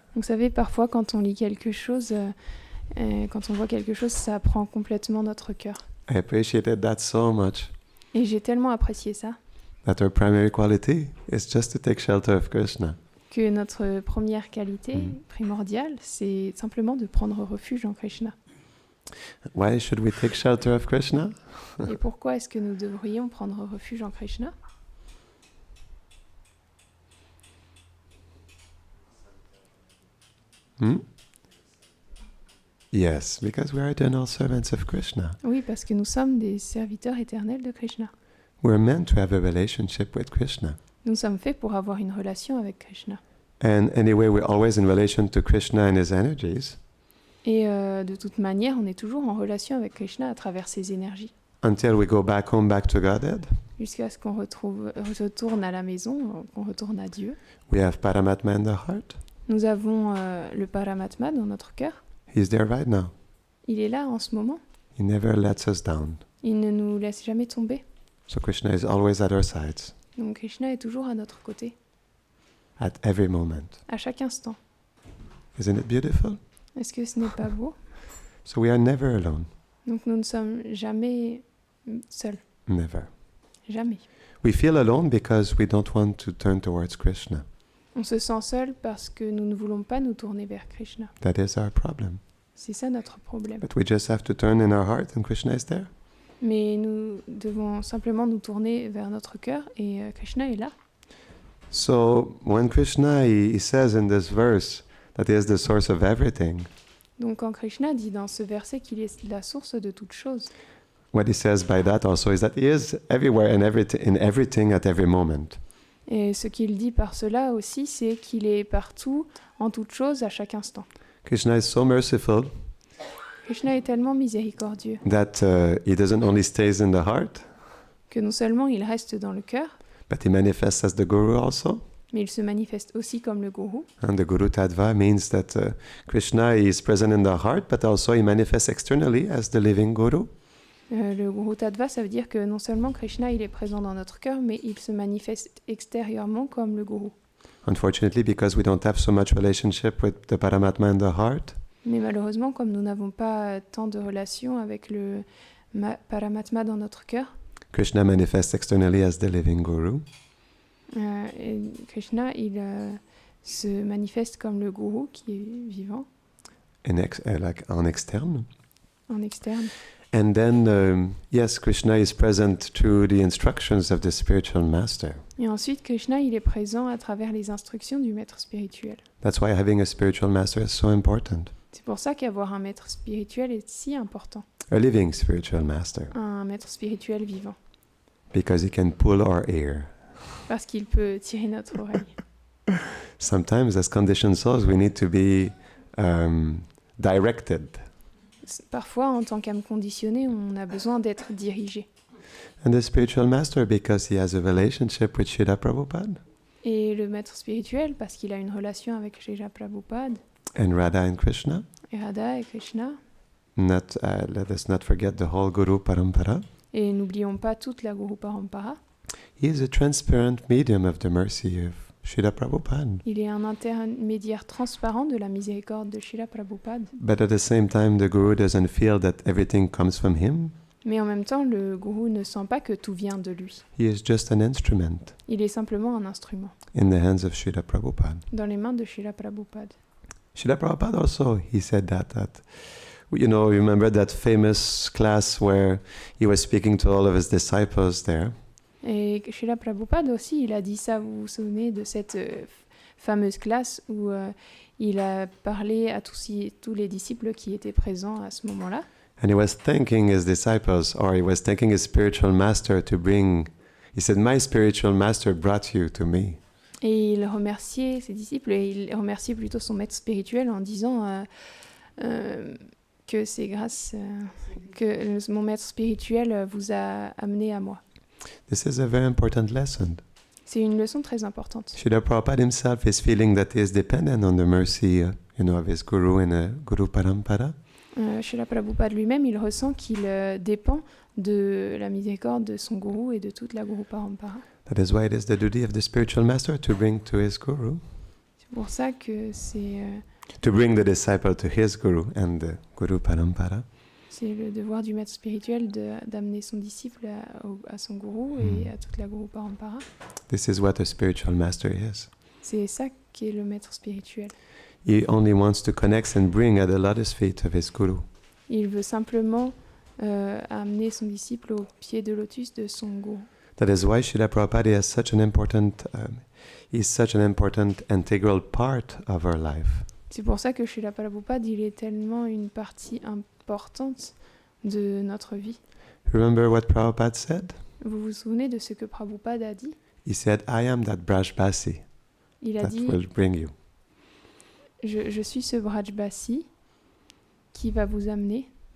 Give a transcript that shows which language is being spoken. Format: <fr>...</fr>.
<fr>Vous savez, parfois, quand on lit quelque chose, quand on voit quelque chose, ça prend complètement notre cœur.</fr> <en>I appreciated that so much.</en> <fr>Et j'ai tellement apprécié ça,</fr> <en>That our primary quality is just to take shelter of Krishna.</en> <fr>que notre première qualité primordiale, c'est simplement de prendre refuge en Krishna.</fr> <en>Why should we take shelter of Krishna?</en> <fr>Et pourquoi est-ce que nous devrions prendre refuge en Krishna?</fr> <en>Yes, because we are eternal servants of Krishna.</en> <fr>Oui, parce que nous sommes des serviteurs éternels de Krishna.</fr> <en>We're meant to have a relationship with Krishna.</en> <fr>Nous sommes faits pour avoir une relation avec Krishna.</fr> <en>And anyway, we're always in relation to Krishna and his energies</en> <fr>Et de toute manière, on est toujours en relation avec Krishna à travers ses énergies.</fr> <en>until we go back home, back to Godhead.</en> <fr>Jusqu'à ce qu'on retourne à la maison, qu'on retourne à Dieu.</fr> <en>We have Paramatma in the heart.</en> <fr>Nous avons le Paramatma dans notre cœur.</fr> <en>He's there right now.</en> <fr>Il est là en ce moment.</fr> <en>He never lets us down.</en> <fr>Il ne nous laisse jamais tomber.</fr> <en>So Krishna is always at our sides,</en> <fr>Donc Krishna est toujours à notre côté,</fr> <en>at every moment.</en> <fr>à chaque instant.</fr> <en>Isn't it beautiful?</en> <fr>Est-ce que ce n'est pas beau?</fr> <en>So we are never alone.</en> <fr>Donc nous ne sommes jamais seuls.</fr> <en>Never.</en> <fr>Jamais.</fr> <en>We feel alone because we don't want to turn towards Krishna.</en> <fr>On se sent seul parce que nous ne voulons pas nous tourner vers Krishna.</fr> <en>That is our problem.</en> <fr>C'est ça notre problème.</fr> <en>But we just have to turn in our heart and Krishna is there.</en> <fr>Mais nous devons simplement nous tourner vers notre cœur et Krishna est là.</fr> <en>So when Krishna, he says in this verse that he is the source of everything,</en> <fr>Donc quand Krishna dit dans ce verset qu'il est la source de toutes choses,</fr> <en>what he says by that also is that he is everywhere and in everything at every moment.</en> <fr>et ce qu'il dit par cela aussi, c'est qu'il est partout, en toutes choses, à chaque instant.</fr> <en>Krishna is so merciful</en> <fr>Krishna est tellement miséricordieux</fr> <en>that he doesn't only stays in the heart,</en> <fr>que non seulement il reste dans le cœur,</fr> <en>but he manifests as the Guru also.</en> <fr>mais il se manifeste aussi comme le gourou.</fr> <en>And the Guru Tattva means that Krishna is present in the heart, but also he manifests externally as the living Guru.</en> <fr>Le Guru Tattva, ça veut dire que non seulement Krishna il est présent dans notre cœur, mais il se manifeste extérieurement comme le gourou.</fr> <en>Unfortunately, because we don't have so much relationship with the Paramatma in the heart,</en> <fr>Mais malheureusement, comme nous n'avons pas tant de relations avec le Paramatma dans notre cœur,</fr> <en>Krishna manifests externally as the living Guru.</en> <fr>et Krishna il se manifeste comme le gourou qui est vivant Like en externe. en externe.</fr> <en>And then, yes, Krishna is present through the instructions of the spiritual master.</en> <fr>Et ensuite, Krishna il est présent à travers les instructions du maître spirituel.</fr> <en>That's why having a spiritual master is so important.</en> <fr>C'est pour ça qu'avoir un maître spirituel est si important.</fr> <en>A living spiritual master.</en> <fr>Un maître spirituel vivant.</fr> <en>Because he can pull our ear.</en> <fr>Parce qu'il peut tirer notre oreille.</fr> <en>Sometimes, as conditioned souls, we need to be directed.</en> <fr>Parfois, en tant qu'âme conditionnée, on a besoin d'être dirigé.</fr> <en>And the spiritual master, because he has a relationship with Srila Prabhupada.</en> <fr>Et le maître spirituel, parce qu'il a une relation avec Srila Prabhupada,</fr> <en>And Radha and Krishna.</en> <fr>et Radha et Krishna.</fr> <en>Let us not forget the whole Guru Parampara.</en> <fr>Et n'oublions pas toute la Guru Parampara.</fr> <en>He is a transparent medium of the mercy Srila Prabhupada.</en> <fr>Il est un intermédiaire transparent de la miséricorde de Srila Prabhupada.</fr> <en>But at the same time, the Guru doesn't feel that everything comes from him.</en> <fr>Mais en même temps, le gourou ne sent pas que tout vient de lui.</fr> <en>He is just an instrument</en> <fr>Il est simplement un instrument</fr> <en>in the hands of Srila Prabhupada.</en> <fr>dans les mains de Srila Prabhupada.</fr> <en>Srila Prabhupada also, he said that, you know, remember that famous class where he was speaking to all of his disciples there?</en> <fr>Et Srila Prabhupada aussi, il a dit ça, vous vous souvenez de cette fameuse classe où il a parlé à tous les disciples qui étaient présents à ce moment-là.</fr> <en>And he was thanking his disciples, or he was thanking his spiritual master to bring, he said, my spiritual master brought you to me.</en> <fr>Et il remerciait ses disciples, et il remerciait plutôt son maître spirituel en disant que c'est grâce que mon maître spirituel vous a amené à moi.</fr> <en>This is a very important lesson.</en> <fr>C'est une leçon très importante.</fr> <en>Srila Prabhupada himself is feeling that he is dependent on the mercy, of his guru and Guru Parampara.</en> <fr>Srila Prabhupada lui-même, il ressent qu'il dépend de la miséricorde de son gourou et de toute la Guru Parampara.</fr> <en>That is why it is the duty of the spiritual master to bring to his guru.</en> <fr>C'est pour ça que c'est</fr> <en>To bring the disciple to his guru and the Guru Parampara.</en> <fr>c'est le devoir du maître spirituel d'amener son disciple à son gourou et à toute la Guru Parampara.</fr> <en>This is what a spiritual master is.</en> <fr>C'est ça qui est le maître spirituel.</fr> <en>He only wants to connect and bring at the lotus feet of his guru.</en> <fr>Il veut simplement amener son disciple au pied de lotus de son gourou.</fr> <en>That is why Srila Prabhupada is such an important, integral part of our life.</en> <fr>C'est pour ça que Srila Prabhupada, il est tellement une partie importante de notre vie.</fr> <en>Remember what Prabhupada said?</en> <fr>Vous vous souvenez de ce que Prabhupada a dit?</fr> <en>He said, I am that Brajbasi</en> <fr>Il a</fr> <en>that</en> <fr>dit,</fr> <en>will bring you.</en> <fr>je suis ce Brajbasi qui va vous amener,</fr>